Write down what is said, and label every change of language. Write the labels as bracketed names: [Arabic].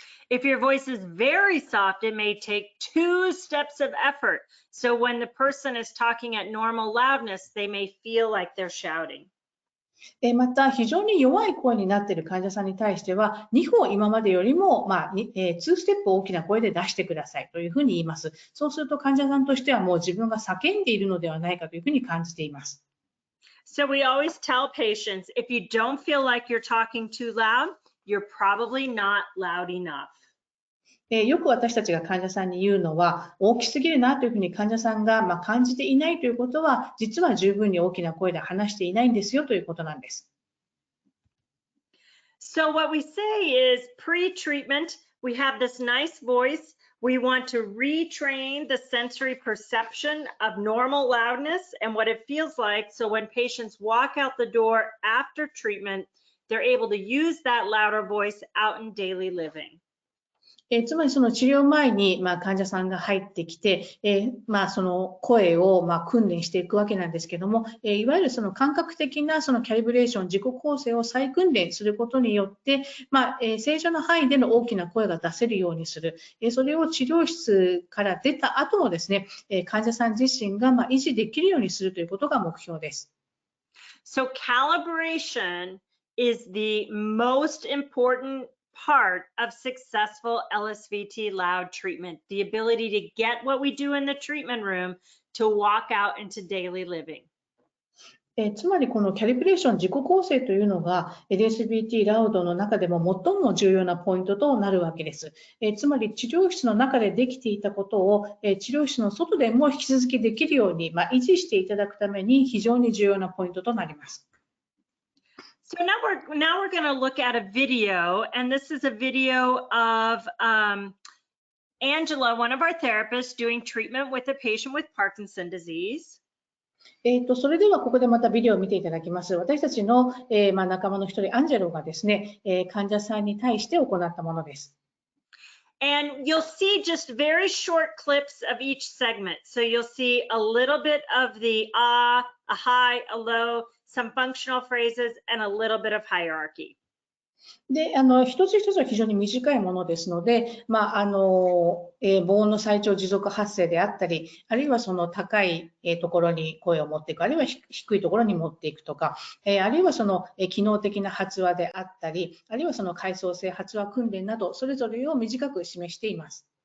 [English] If your voice is very soft, it may take 2 steps of effort. So when the person is talking at normal loudness, they may feel like they're shouting. [Japanese] また、非常に弱い声になっている患者さんに対しては、2歩今までよりも、2ステップ大きな声で出してくださいというふうに言います。そうすると患者さんとしてはもう自分が叫んでいるのではないかというふうに感じています。 [English] So we always tell patients, if you don't feel like you're talking too loud, you're probably not loud enough. [Japanese] よく私たちが患者さんに言うのは、大きすぎるなというふうに患者さんが感じていないということは、実は十分に大きな声で話していないんですよということなんです。 [English] So what we say is pre-treatment, we have this nice voice. We want to retrain the sensory perception of normal loudness and what it feels like. So when patients walk out the door after treatment, they're able to use that louder voice out in daily living. [Japanese] つまりその治療前に患者さんが入ってきて、その声を訓練していくわけなんですけども、いわゆるその感覚的なそのキャリブレーション、自己構成を再訓練することによって、正常な範囲での大きな声が出せるようにする、それを治療室から出た後もですね、患者さん自身が維持できるようにするということが目標です。 [English] So calibration is the most important part of successful LSVT Loud treatment, the ability to get what we do in the treatment room to walk out into daily living. [Japanese] つまりこのキャリブレーション自己構成というのが LSVT ラウドの中でも最も重要なポイントとなるわけです。つまり治療室の中でできていたことを治療室の外でも引き続きできるように維持していただくために非常に重要なポイントとなります。 [English] So now we're going to look at a video, and this is a video of Angela, one of our therapists, doing treatment with a patient with Parkinson's disease. [Japanese] それではここでまたビデオを見ていただきます。私たちの仲間の一人、アンジェロがですね、患者さんに対して行ったものです。 [English] And you'll see just very short clips of each segment. So you'll see a little bit of the a high, a low, some functional phrases, and a little bit of hierarchy. [Japanese] で、一つ一つは非常に短いものですので、防音の最長持続発声であったり、あるいはその高いところに声を持っていく、あるいは低いところに持っていくとか、あるいはその機能的な発話であったり、あるいはその階層性発話訓練など、それぞれを短く示しています。